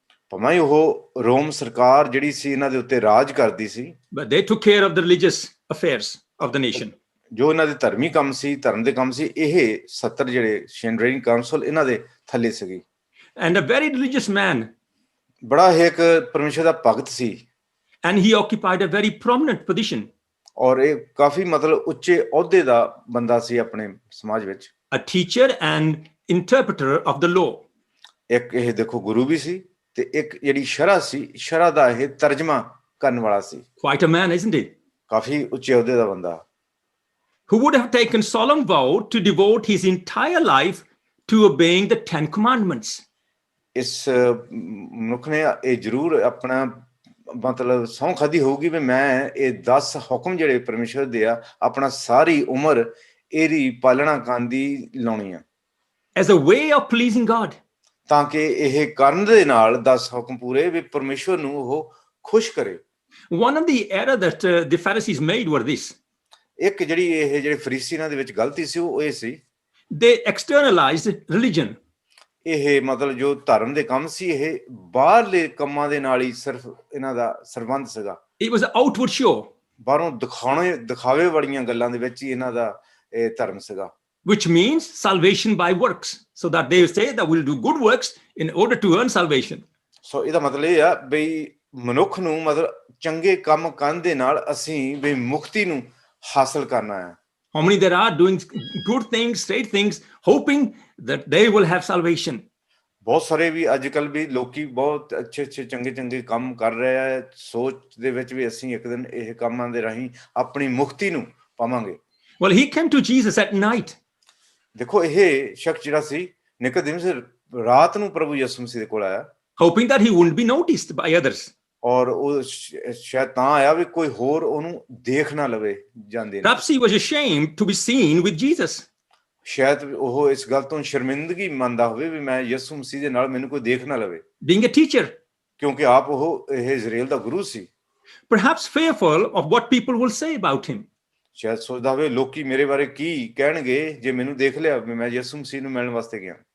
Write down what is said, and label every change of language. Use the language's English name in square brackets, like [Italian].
[Punjabi] ਭਾਵੇਂ ਉਹ ਰੋਮ ਸਰਕਾਰ ਜਿਹੜੀ ਸੀ ਇਹਨਾਂ ਦੇ ਉੱਤੇ ਰਾਜ ਕਰਦੀ ਸੀ, [English] but they took care of the religious affairs of the nation. [Punjabi] ਜੋ ਇਹਨਾਂ ਦੇ ਧਾਰਮਿਕ ਕੰਮ ਸੀ, ਧਰਮ ਦੇ ਕੰਮ ਸੀ, ਇਹ 70 ਜਿਹੜੇ ਸੈਨਹੇਡ੍ਰਿਨ ਕਾਉਂਸਲ ਇਹਨਾਂ ਦੇ ਥੱਲੇ ਸੀਗੀ। [English] And a very religious man, [Punjabi] ਬੜਾ ਇੱਕ ਪਰਮੇਸ਼ਰ ਦਾ ਭਗਤ ਸੀ। [English] and he occupied a very prominent position. [Punjabi] ਔਰ ਇਹ ਕਾਫੀ ਮਤਲਬ ਉੱਚੇ ਅਹੁਦੇ ਦਾ ਬੰਦਾ ਸੀ ਆਪਣੇ ਸਮਾਜ ਵਿੱਚ। [English] A teacher and interpreter of the law. [Punjabi] ਇੱਕ ਇਹ ਦੇਖੋ ਗੁਰੂ ਵੀ ਸੀ ਤੇ ਇੱਕ ਜਿਹੜੀ ਸ਼ਰਅ ਸੀ, ਸ਼ਰਅ ਦਾ ਇਹ ਤਰਜਮਾ ਕਰਨ ਵਾਲਾ ਸੀ। [English] Quite a man, isn't he? [Punjabi] ਕਾਫੀ ਉੱਚੇ ਅਹੁਦੇ ਦਾ ਬੰਦਾ। [English] Who would have taken solemn vow to devote his entire life to obeying the 10 commandments. [Punjabi] ਇਸ ਮਨੁੱਖ ਨੇ ਇਹ ਜ਼ਰੂਰ ਆਪਣਾ ਮਤਲਬ ਸਹੁੰ ਖਾਧੀ ਹੋਊਗੀ ਵੀ ਮੈਂ ਇਹ 10 ਹੁਕਮ ਜਿਹੜੇ ਪਰਮੇਸ਼ਰ ਦੇ ਆ ਆਪਣਾ ਸਾਰੀ ਉਮਰ ਇਹਦੀ ਪਾਲਣਾ ਕਰਨ ਦੀ ਲਾਉਣੀ ਆ। [English] As a way of pleasing God. [Punjabi] ਤਾਂ ਕਿ ਇਹ ਕਰਨ ਦੇ ਨਾਲ 10 ਹੁਕਮ ਪੂਰੇ ਵੀ ਪਰਮੇਸ਼ਰ ਨੂੰ ਉਹ ਖੁਸ਼ ਕਰੇ। [English] One of the error that the Pharisees made were this. [Punjabi] ਇੱਕ ਜਿਹੜੀ ਇਹ ਜਿਹੜੇ ਫਰੀਸੀਆਂ ਦੇ ਵਿੱਚ ਗਲਤੀ ਸੀ ਉਹ ਇਹ ਸੀ, [English] They externalized religion. [Punjabi] ਇਹ ਮਤਲਬ ਜੋ ਧਰਮ ਦੇ ਕੰਮ ਸੀ ਇਹ ਬਾਹਰਲੇ ਕੰਮਾਂ ਦੇ ਨਾਲ ਹੀ ਸਿਰਫ ਇਹਨਾਂ ਦਾ ਸਰਬੰਧ ਸੀਗਾ। [English] It was an outward show. [Punjabi] ਬਾਹਰੋਂ ਦਿਖਾਵੇ ਵਾਲੀਆਂ ਗੱਲਾਂ ਦੇ ਵਿੱਚ ਹੀ ਇਹਨਾਂ ਦਾ ਇਹ ਧਰਮ ਸੀਗਾ। [English] Which means salvation by works. So that they say that we'll do good works in order to earn salvation. [Punjabi] ਸੋ ਇਹਦਾ ਮਤਲਬ ਇਹ ਆ ਬਈ ਮਨੁੱਖ ਨੂੰ ਮਤਲਬ ਚੰਗੇ ਕੰਮ ਕਰਨ ਦੇ ਨਾਲ ਅਸੀਂ ਬਈ ਮੁਕਤੀ ਨੂੰ ਹਾਸਲ ਕਰਨਾ ਹੈ। [English] How many there are doing good things, straight things, hoping that they will have salvation? [Punjabi] ਬਹੁਤ ਸਾਰੇ ਵੀ ਅੱਜ ਕੱਲ ਵੀ ਲੋਕੀ ਬਹੁਤ ਅੱਛੇ ਚੰਗੇ ਕੰਮ ਕਰ ਰਹੇ ਆ, ਸੋਚ ਦੇ ਵਿੱਚ ਵੀ ਅਸੀਂ ਇੱਕ ਦਿਨ ਇਹ ਕੰਮਾਂ ਦੇ ਰਾਹੀਂ ਆਪਣੀ ਮੁਕਤੀ ਨੂੰ ਪਾਵਾਂਗੇ। [English] Well, he came to Jesus at night. [Punjabi] ਦੇਖੋ ਇਹ ਸ਼ਖਸ ਜਿਹੜਾ ਸੀ ਨਿਕੋਦੀਮਸ ਰਾਤ ਨੂੰ ਪ੍ਰਭੂ ਯਿਸੂ ਮਸੀਹ ਦੇ ਕੋਲ ਆਇਆ, [English] hoping that he wouldn't be noticed by others. [Punjabi] ਔਰ ਉਹ ਸ਼ਾਇਦ ਤਾਂ ਆਇਆ ਵੀ ਕੋਈ ਹੋਰ ਉਹਨੂੰ ਦੇਖ ਨਾ ਲਵੇ ਜਾਂਦੇ ਨੇ। [English] Perhaps he was ashamed to be seen with Jesus. [Punjabi] ਸ਼ਾਇਦ ਉਹ ਇਸ ਗੱਲ ਤੋਂ ਸ਼ਰਮਿੰਦਗੀ ਮੰਨਦਾ ਹੋਵੇ ਵੀ ਮੈਂ ਯਿਸੂ ਮਸੀਹ ਦੇ ਨਾਲ ਮੈਨੂੰ ਕੋਈ ਦੇਖ ਨਾ ਲਵੇ, [English] Being a teacher. [Punjabi] ਕਿਉਂਕਿ ਆਪ ਉਹ ਇਹ Israel ਦਾ Guru ਸੀ। [English] Perhaps fearful of what people will say about him. [Punjabi] ਸ਼ਾਇਦ ਸੋਚਦਾ ਹੋਵੇ ਲੋਕੀ ਮੇਰੇ ਬਾਰੇ ਕੀ ਕਹਿਣਗੇ ਜੇ ਮੈਨੂੰ ਦੇਖ ਲਿਆ ਵੀ ਮੈਂ ਯਿਸੂ ਮਸੀਹ ਨੂੰ ਮਿਲਣ ਵਾਸਤੇ ਗਿਆ।